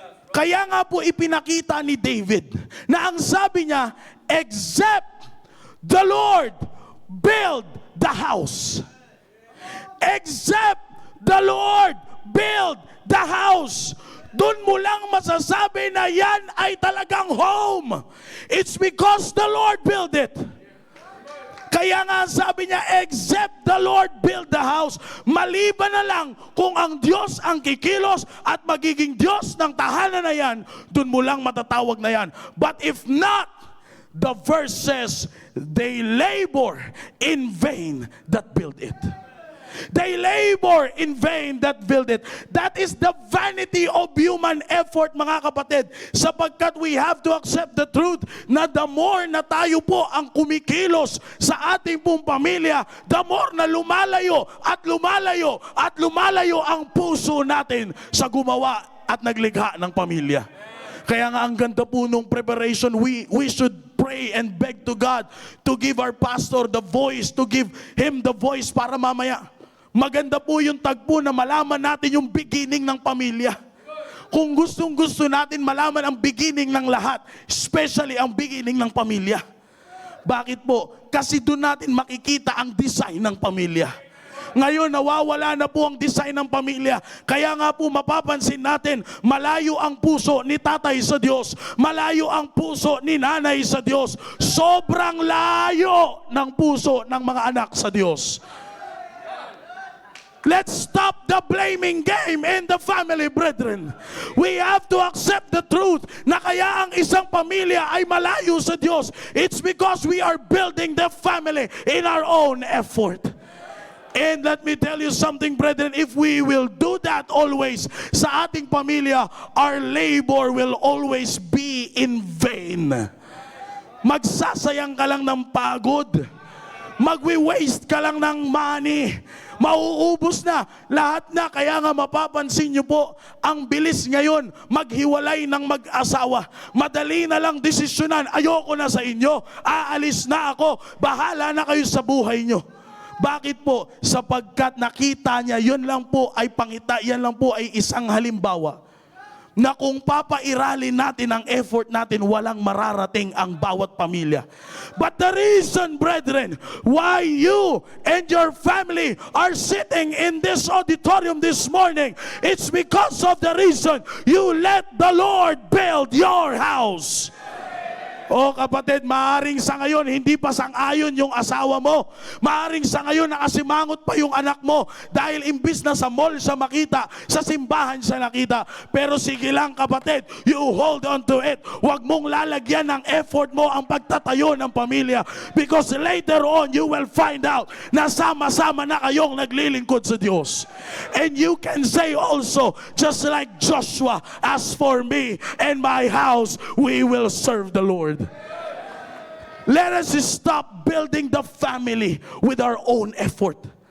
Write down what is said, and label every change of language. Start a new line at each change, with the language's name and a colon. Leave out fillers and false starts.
Filipino: Kaya nga po ipinakita ni David na ang sabi niya,
English: except the Lord build the house. Except the Lord build the house.
Filipino: Doon mo lang masasabi na yan ay talagang home.
English: It's because the Lord built it.
Filipino: Kaya nga sabi niya,
English: except the Lord build the house.
Filipino: Maliban na lang kung ang Diyos ang kikilos at magiging Diyos ng tahanan na yan, dun mo lang matatawag na yan.
English: But if not, the verse says, they labor in vain that build it. They labor in vain that build it. That is the vanity of human effort, mga kapatid.
Filipino: Sapagkat
English: we have to accept the truth
Filipino: na the more na tayo po ang kumikilos sa ating pong pamilya, the more na lumalayo at lumalayo at lumalayo ang puso natin sa gumawa at naglikha ng pamilya. Kaya nga ang ganda po nung preparation,
English: we should pray and beg to God to give our pastor the voice, to give him the voice
Filipino: para mamaya maganda po yung tagpo na malaman natin yung beginning ng pamilya. Kung gustong-gusto natin malaman ang beginning ng lahat, especially ang beginning ng pamilya. Bakit po? Kasi doon natin makikita ang design ng pamilya. Ngayon, nawawala na po ang design ng pamilya. Kaya nga po mapapansin natin, malayo ang puso ni tatay sa Diyos. Malayo ang puso ni nanay sa Diyos. Sobrang layo ng puso ng mga anak sa Diyos.
English: Let's stop the blaming game in the family, brethren. We have to accept the truth
Filipino: na kaya ang isang pamilya ay malayo sa Diyos.
English: It's because we are building the family in our own effort. And let me tell you something, brethren, if we will do that always
Filipino: sa ating pamilya,
English: our labor will always be in vain.
Filipino: Magsasayang ka lang ng pagod. Magwi-waste ka lang ng money. Mauubos na. Lahat na. Kaya nga mapapansin nyo po, ang bilis ngayon maghiwalay ng mag-asawa. Madali na lang desisyonan. Ayoko na sa inyo. Aalis na ako. Bahala na kayo sa buhay nyo. Bakit po? Sapagkat nakita niya, yun lang po ay pangita, yan lang po ay isang halimbawa na kung papairalin natin ang effort natin, walang mararating ang bawat pamilya.
English: But the reason, brethren, why you and your family are sitting in this auditorium this morning, it's because of the reason you let the Lord build your house.
Filipino: O kapatid, maaring sa ngayon hindi pa sang-ayon yung asawa mo. Maaring sa ngayon nakasimangot pa yung anak mo dahil imbis na sa mall siya makita, sa simbahan siya nakita. Pero sige lang kapatid,
English: you hold on to it.
Filipino: Huwag mong lalagyan ng effort mo ang pagtatayo ng pamilya,
English: because later on you will find out
Filipino: na sama-sama na kayong naglilingkod sa Diyos.
English: And you can say also, just like Joshua, as for me and my house, we will serve the Lord. Let us stop building the family with our own effort.